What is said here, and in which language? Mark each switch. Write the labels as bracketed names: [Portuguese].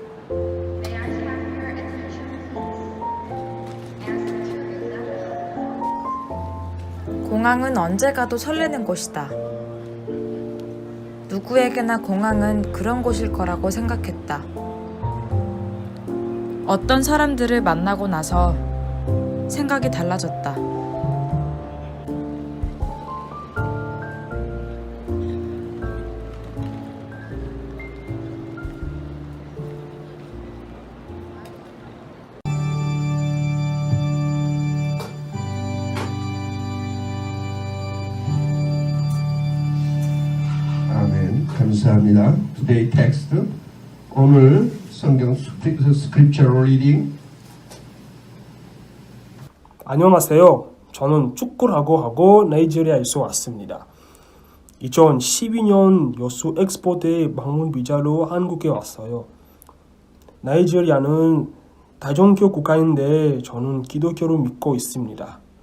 [English] May I have your attention, please? As the tour is now [Korean] 공항은 언제 가도 설레는 곳이다. 누구에게나 공항은 그런 곳일 거라고 생각했다. 어떤 사람들을 만나고 나서 생각이 달라졌다. 아멘. 감사합니다. [English] Today text [Korean] 오늘 성경 [English] scripture reading. [Korean] 안녕하세요. 저는 축구를 하고 나이지리아에서 왔습니다. 2012년 여수 엑스포대 방문 비자로 한국에 왔어요. 나이지리아는 다종교 국가인데 저는 기독교를 믿고 있습니다.